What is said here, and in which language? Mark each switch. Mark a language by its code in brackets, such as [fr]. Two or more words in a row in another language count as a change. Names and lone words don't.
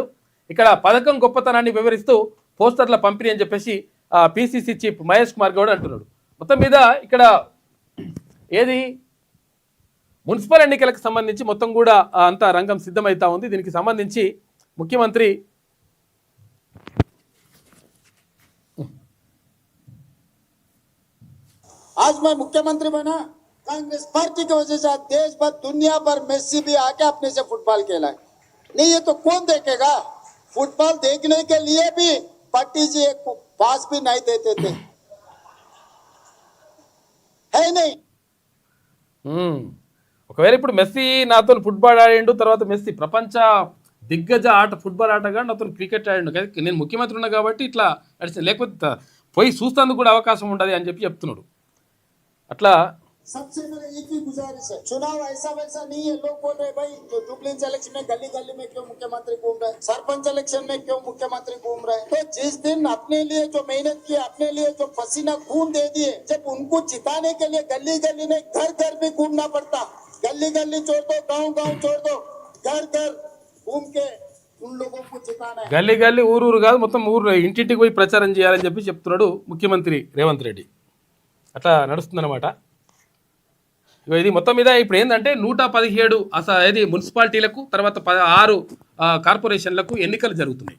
[te] ఇక్కడ పథకం గొప్పతనాన్ని వివరిస్తూ పోస్టర్ల పంపిణీ అని చెప్పేసి పిసిసి చీఫ్ మహేష్ కుమార్ గౌడ్ అంటున్నాడు. మొత్తం మీద ఇక్కడ ఏది మున్సిపల్ ఎన్నికలకు సంబంధించి మొత్తం కూడా అంతా రంగం సిద్ధమవుతా ఉంది. దీనికి సంబంధించి ముఖ్యమంత్రి [hi] आज मैं मुख्यमंत्री बना कांग्रेस पार्टी की वजह से देश भर दुनिया भर मेसी भी आके अपने से फुटबॉल खेला है। नहीं ये तो कौन देखेगा? फुटबॉल देखने के लिए भी पार्टी जी एक पास भी नहीं देते थे, है नहीं? [te] ఒకవేళ ఇప్పుడు మెస్సీ నాతో ఫుట్బాల్ ఆడిండు, తర్వాత మెస్సీ ప్రపంచ దిగ్గజ ఫుట్బాల్ ఆటగా నాతో క్రికెట్ ఆడిండు, నేను ముఖ్యమంత్రి ఉన్నా కాబట్టి ఇట్లా నడిచింది, లేకపోతే పోయి చూస్తేందుకు కూడా అవకాశం ఉండదు అని చెప్పి చెప్తున్నాడు. అట్లా [hi] सबसे मेरा एक ही गुजारिश है, चुनाव ऐसा वैसा नहीं है। लोग बोल रहे भाई जो जुबली इलेक्शन में गली गली में क्यों मुख्यमंत्री घूम रहे, सरपंच इलेक्शन में क्यों मुख्यमंत्री घूम रहे? तो जिस दिन अपने लिए जो मेहनत की, अपने लिए जो पसीना खून दे दिए, जब उनको जिताने के लिए गली गली में घर घर भी घूमना पड़ता, गली गली छोड़ दो, गाँव गाँव छोड़ दो, घर घर घूम के उन लोगों को जिताना है। [te] గల్లీ గల్లీ ఊరూరు కాదు, మొత్తం ఊరు ఇంటింటికి పోయి ప్రచారం చేయాలని చెప్పి చెప్తున్నాడు ముఖ్యమంత్రి రేవంత్ రెడ్డి. అట్లా నడుస్తుందన్నమాట. ఇది మొత్తం మీద ఇప్పుడు ఏంటంటే 117 ఏది మున్సిపాలిటీలకు, తర్వాత 16 కార్పొరేషన్లకు ఎన్నికలు జరుగుతున్నాయి.